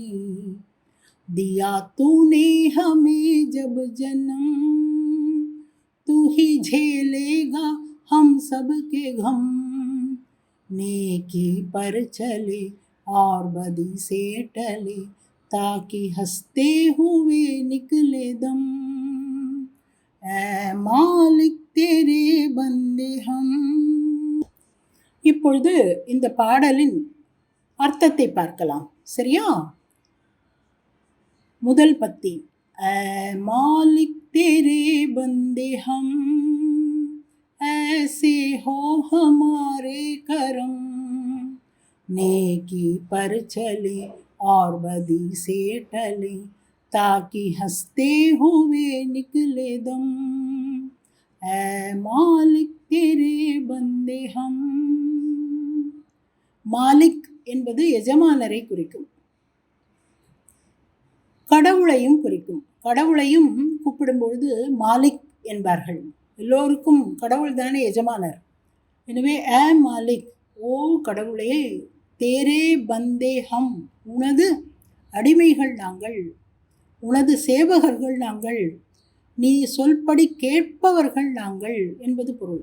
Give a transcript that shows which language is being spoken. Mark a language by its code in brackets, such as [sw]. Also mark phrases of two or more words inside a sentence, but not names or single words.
[hi] दिया तूने हमें जब जन्म, तू ही झेलेगा हम सब के गम. नेकी पर चले और बदी से टले, ताकि हंसते हुए निकले दम. ऐ मालिक तेरे बंदे हम. [ta] இப்பொழுது இந்த பாடலின் அர்த்தத்தை பார்க்கலாம். சரியா? முதல் பத்தி. [hi] ऐ मालिक तेरे बंदे हम, ऐसे हो हमारे करम, नेकी पर चले और बदी से टले ताकि हंसते हुए निकले दम ऐ मालिक तेरे बंदे हम [ta] மாலிக் என்பது எஜமானரை குறிக்கும், கடவுளையும் குறிக்கும். கடவுளையும் கூப்பிடும் பொழுது மாலிக் என்பார்கள். எல்லோருக்கும் கடவுள் தானே எஜமானர். எனவே [hi] ऐ मालिक, [ta] ஓ கடவுளே, [hi] तेरे बंदे हम, [ta] உனது அடிமைகள் நாங்கள், உனது சேவகர்கள் நாங்கள், நீ சொல்படி கேட்பவர்கள் நாங்கள் என்பது பொருள்.